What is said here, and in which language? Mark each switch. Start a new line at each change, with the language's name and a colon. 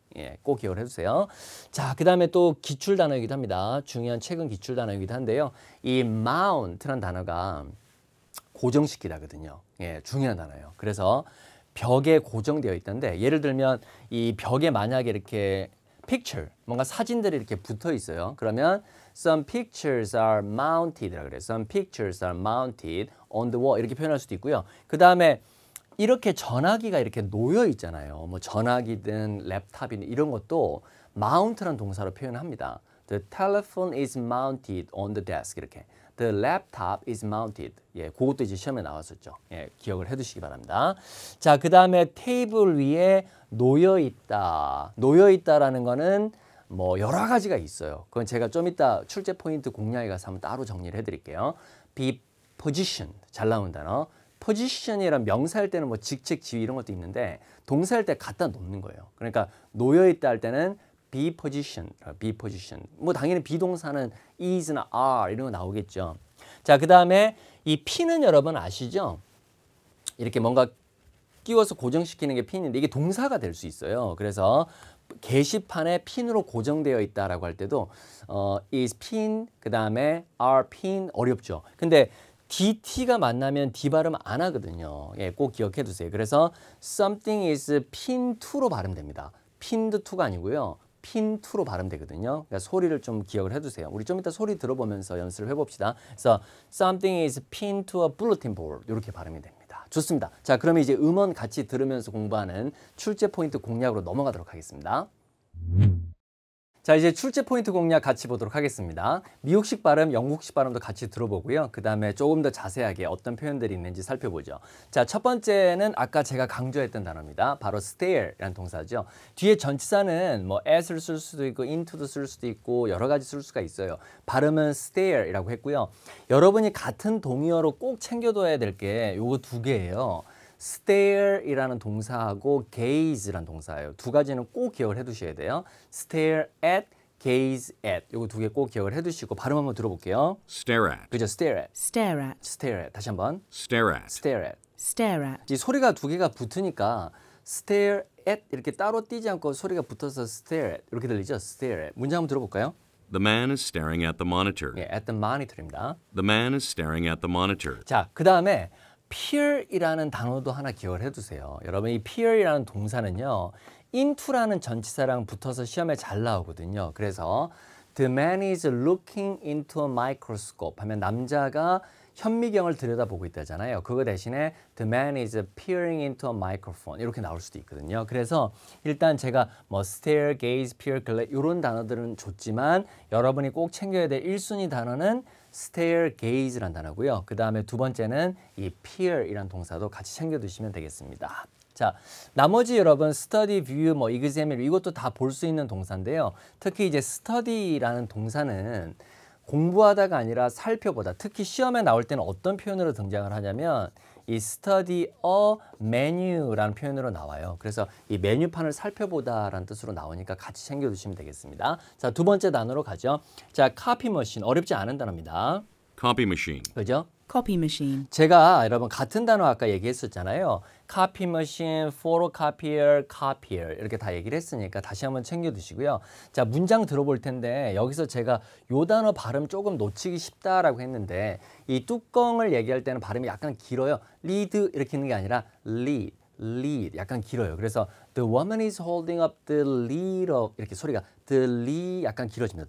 Korean: 예, 꼭 기억을 해주세요. 자, 그 다음에 또 기출 단어이기도 합니다. 중요한 최근 기출 단어이기도 한데요. 이 mount라는 단어가 고정시키다거든요. 예, 중요한 단어예요. 그래서 벽에 고정되어 있던데 예를 들면 이 벽에 만약에 이렇게 picture, 뭔가 사진들이 이렇게 붙어 있어요.
English: 그러면 some pictures are mounted라고
Korean: 그래요.
English: some pictures are mounted on the wall
Korean: 이렇게 표현할 수도 있고요. 그 다음에 이렇게 전화기가 이렇게 놓여 있잖아요. 뭐 전화기든 랩탑이든 이런 것도 mount라는 동사로 표현합니다.
English: The telephone is mounted on the desk
Korean: 이렇게.
English: The laptop is mounted.
Korean: 예, 그것도 이제 시험에 나왔었죠. 예, 기억을 해두시기 바랍니다. 자, 그 다음에 테이블 위에 놓여 있다. 놓여 있다라는 거는 뭐 여러 가지가 있어요. 그건 제가 좀 이따 출제 포인트 공략에 가서 한번 따로 정리를 해드릴게요. be positioned 잘 나온 단어. position이란 명사일 때는 뭐 직책, 지위 이런 것도 있는데 동사일 때 갖다 놓는 거예요. 그러니까 놓여 있다 할 때는 be positioned, be positioned. 뭐 당연히 비동사는 is나 are 이런 거 나오겠죠. 자, 그 다음에 이 pin은 여러분 아시죠? 이렇게 뭔가 끼워서 고정시키는 게 pin인데 이게 동사가 될 수 있어요. 그래서 게시판에 핀으로 고정되어 있다라고 할 때도 is pin 그 다음에 are pin 어렵죠. 근데 DT가 만나면 D 발음 안 하거든요. 예, 꼭 기억해 두세요.
English: 그래서 something is pinned to로
Korean: 발음됩니다. pinned to가 아니고요. pin to로 발음되거든요. 그러니까 소리를 좀 기억을 해두세요. 우리 좀 이따 소리 들어보면서 연습을 해봅시다.
English: 그래서 something is pinned to a bulletin board
Korean: 이렇게 발음이 됩니다. 좋습니다. 자, 그러면 이제 음원 같이 들으면서 공부하는 출제 포인트 공략으로 넘어가도록 하겠습니다. 자, 이제 출제 포인트 공략 같이 보도록 하겠습니다. 미국식 발음, 영국식 발음도 같이 들어보고요. 그 다음에 조금 더 자세하게 어떤 표현들이 있는지 살펴보죠. 자, 첫 번째는 아까 제가 강조했던 단어입니다. 바로 stare라는 동사죠. 뒤에 전치사는 뭐 as를 쓸 수도 있고 into도 쓸 수도 있고 여러 가지 쓸 수가 있어요. 발음은 stare이라고 했고요. 여러분이 같은 동의어로 꼭 챙겨둬야 될 게 요거 두 개예요. stare이라는 동사하고 gaze라는 동사예요. 두 가지는 꼭 기억을 해두셔야 돼요.
English: stare at, gaze at.
Korean: 요거 두 개 꼭 기억을 해두시고 발음 한번 들어볼게요.
English: Stare at. 그죠? stare at, Stare at. stare at.
Korean: 다시 한번.
English: Stare at. stare at. Stare at.
Korean: 이 소리가 두 개가 붙으니까 stare at 이렇게 따로 띄지 않고 소리가 붙어서 stare at 이렇게 들리죠?
English: stare at.
Korean: 문제 한번 들어볼까요?
English: The man is staring at the monitor. 예, at the monitor입니다. The man is staring at the monitor.
Korean: 자, 그 다음에 peer이라는 단어도 하나 기억을 해두세요. 여러분 이 peer이라는 동사는요. into라는 전치사랑 붙어서 시험에 잘 나오거든요.
English: 그래서 the man is looking into a microscope
Korean: 하면 남자가 현미경을 들여다보고 있다잖아요. 그거 대신에
English: the man is peering into a microphone
Korean: 이렇게 나올 수도 있거든요. 그래서 일단 제가 뭐 stare, gaze, peer, glare 이런 단어들은 좋지만 여러분이 꼭 챙겨야 될 1순위 단어는 stare, gaze란 단어고요. 그 다음에 두 번째는 이 peer이란 동사도 같이 챙겨두시면 되겠습니다. 자, 나머지 여러분 study, view, 뭐 examine 이것도 다 볼 수 있는 동사인데요. 특히 이제 study라는 동사는 공부하다가 아니라 살펴보다. 특히 시험에 나올 때는 어떤 표현으로 등장을 하냐면 이 study a menu라는 표현으로 나와요. 그래서 이 메뉴판을 살펴보다라는 뜻으로 나오니까 같이 챙겨두시면 되겠습니다. 자, 두 번째 단어로 가죠. 자, copy machine 어렵지 않은 단어입니다.
English: Copy machine.
Korean: 그죠?
English: Copy machine.
Korean: 제가 여러분 같은 단어 아까 얘기했었잖아요. copy machine, photocopier, copier 이렇게 다 얘기를 했으니까 다시 한번 챙겨 두시고요. 자, 문장 들어볼 텐데 여기서 제가 요 단어 발음 조금 놓치기 쉽다라고 했는데 이 뚜껑을 얘기할 때는 발음이 약간 길어요. lead 이렇게 있는 게 아니라 lead 약간 길어요. 그래서
English: the woman is holding up the lid of
Korean: 이렇게 소리가
English: the lid
Korean: 약간 길어집니다.